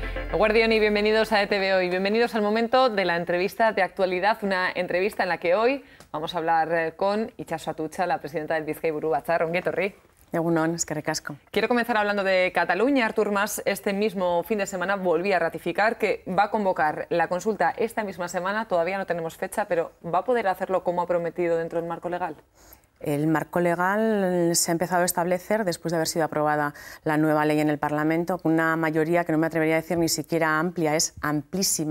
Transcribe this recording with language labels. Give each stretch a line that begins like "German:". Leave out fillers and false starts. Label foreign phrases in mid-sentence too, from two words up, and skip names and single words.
Spanish: Guardión y bienvenidos a ETV Hoy. Bienvenidos al momento de la entrevista de actualidad, una entrevista en la que hoy vamos a hablar con Itxaso Atutxa, la presidenta del Bizkai Buru Batzar.
Basque: Ongi etorri. Egunon, eskerrik asko.
Spanish: Quiero comenzar hablando de Cataluña. Artur Mas este mismo fin de semana volvía a ratificar que va a convocar la consulta esta misma semana. Todavía no tenemos fecha, pero ¿va a poder hacerlo como ha prometido dentro del marco legal? El marco legal se ha empezado a establecer después de haber sido aprobada la nueva ley en el Parlamento, con una mayoría que no me atrevería a decir ni siquiera amplia, es amplísima.